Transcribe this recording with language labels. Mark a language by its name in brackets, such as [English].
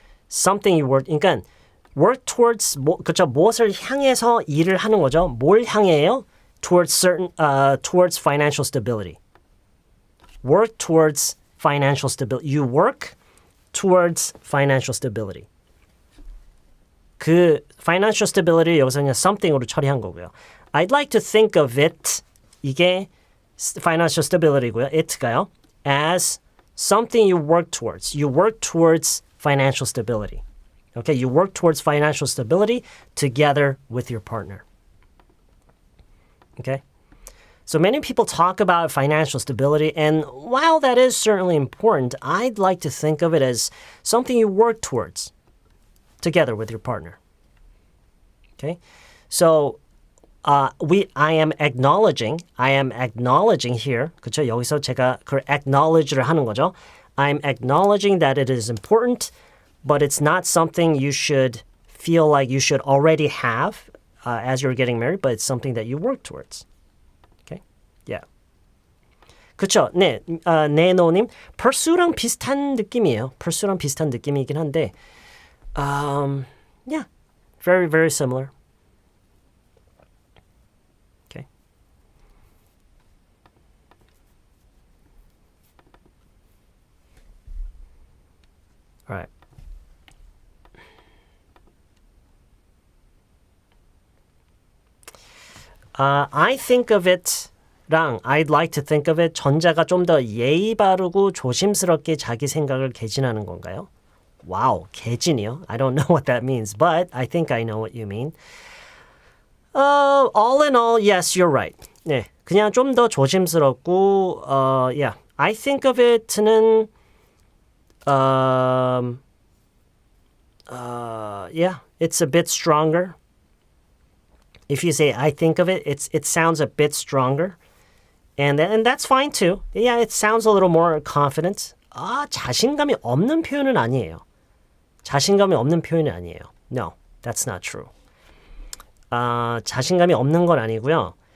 [English] Something you work, [Korean] 그러니까 work towards, 그쵸, 무엇을 향해서 일을 하는 거죠. 뭘 향해요? [English] Towards financial stability. Work towards financial stability. You work towards financial stability. [Korean] 그 financial stability 여기서 그냥 something으로 처리한 거고요. I'd like to think of it, 이게 financial stability고요. it가요. [English] as something you work towards. You work towards financial stability. Okay, you work towards financial stability together with your partner. Okay? So many people talk about financial stability, and while that is certainly important, I'd like to think of it as something you work towards together with your partner. Okay? So I am acknowledging here. [Korean] 그렇죠? 여기서 제가 그 acknowledge를 하는 거죠. [English] I'm acknowledging that it is important, but it's not something you should feel like you should already have as you're getting married, but it's something that you work towards. Okay? Yeah. 그렇죠. [Korean] 네, 네노님, pursue랑 비슷한 느낌이에요. pursue랑 비슷한 느낌이긴 한데, [English] yeah, very, very similar. Okay. All right. [Korean] I think of it 랑 I'd like to think of it 전자가 좀 더 예의 바르고 조심스럽게 자기 생각을 개진하는 건가요? [English] Wow, [Korean] 개진이요? [English] I don't know what that means, but I think I know what you mean. All in all, yes, you're right. [Korean] 네, 그냥 좀 더 조심스럽고, yeah, I think of it는, [English] yeah, it's a bit stronger. If you say I think of it, it sounds a bit stronger. And that's fine too. Yeah, it sounds a little more confident. [Korean] 자신감이 없는 표현은 아니에요. 자신감이 없는 표현이 아니에요. [English] No, that's not true. [Korean] 자신감이 없는 건 아니고요.